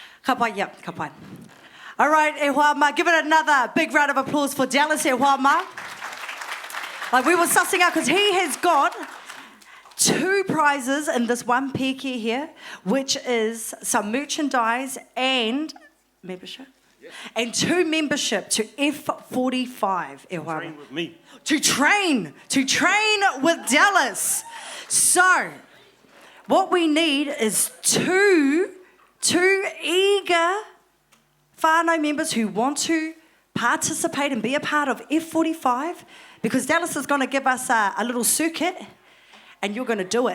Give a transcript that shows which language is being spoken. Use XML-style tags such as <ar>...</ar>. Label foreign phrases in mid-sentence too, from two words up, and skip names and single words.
<mi>Ka pai, yeah, ka pai.</mi> <en>All right,</en> <mi>e hoa ma.</mi> <en>Give it another big round of applause for Dallas,</en> <mi>e hoa ma.</mi> <en>Like we were sussing out because he has got 2 prizes in this one piki here, which is some merchandise and membership. And 2 membership to F45.</en> <mi>E hoa ma.</mi> <en>Train with me. To train with Dallas. So, what we need is two eager whānau members who want to participate and be a part of F45, because Dallas is going to give us a little circuit and you're going to do it.</en>